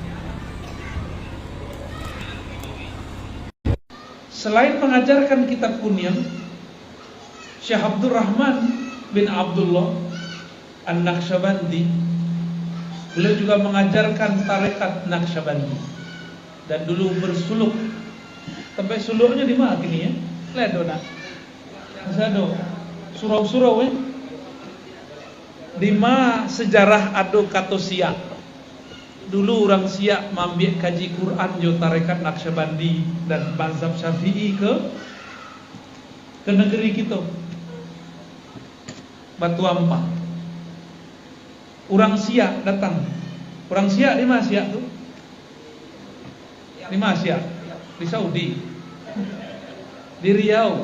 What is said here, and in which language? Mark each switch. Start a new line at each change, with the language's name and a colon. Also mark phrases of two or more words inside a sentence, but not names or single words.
Indonesian: Selain mengajarkan kitab kunyah, Syekh Abdurrahman bin Abdullah An-Naqsyabandi, beliau juga mengajarkan tarekat Naqsyabandi dan dulu bersuluk. Sampai suluknya di mana kini ya? Lihat dona.
Minangkabau: Masado surau-surau di ma sejarah ado kato siak.
Indonesian: Dulu orang siak
Minangkabau: mambiak kaji
Indonesian: Quran jo tarekat Naqsyabandi dan mazhab Syafi'i ke negeri kita. batu ampang. Orang Siak datang. Orang Siak di mana Siak tuh? Di mana Siak? Di Saudi. Di Riau.